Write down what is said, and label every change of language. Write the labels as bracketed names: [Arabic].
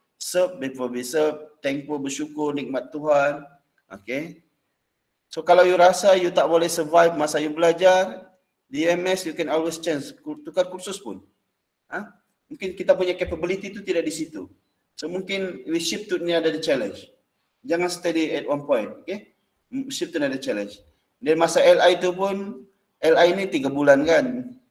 [English] Serve before we serve, thankful, [Malay] bersyukur, nikmat Tuhan. [English] Okay. [Malay] So kalau you rasa you tak boleh survive masa you belajar, di MS [English] you can always change, [Malay] tukar kursus pun. Mungkin kita punya capability itu tidak di situ. [English] So mungkin we shift to another challenge. Jangan steady at one point, okay? Shift to another challenge. [Malay] Dan masa LI itu pun, LI ini 3 bulan kan.